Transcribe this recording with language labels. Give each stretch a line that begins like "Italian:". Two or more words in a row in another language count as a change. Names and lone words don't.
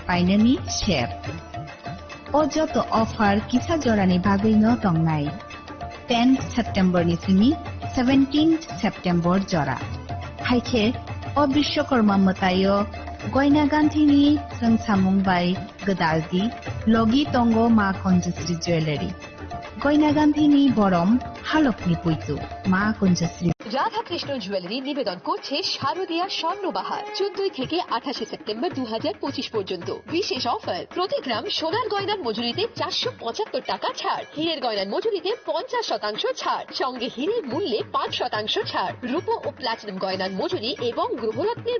Kok Borok: painani shep o joto offer kisa jorani bagui no tongnai 10 September ni simi 17 September jora haike o bishwakarma matayo goina ganthini sangsamung bai gadaldi logi tongo ma konjasri jewelry goina ganthini borom halokni puitu ma konjasri
Bangla: রাধা কৃষ্ণ জুয়েলারি নিবেদন করছে শারদীয়া স্বর্ণবাহার 14 থেকে 28 সেপ্টেম্বর 2025 পর্যন্ত বিশেষ অফার প্রতি গ্রাম সোনার গয়নার মজুরিতে 475 টাকা ছাড় হীরের গয়নার মজুরিতে 50% ছাড় সঙ্গে হীরের মূল্যে 5% ছাড় রূপো ও প্লাটিনাম গয়নার মজুরি এবং গ্রহরত্নের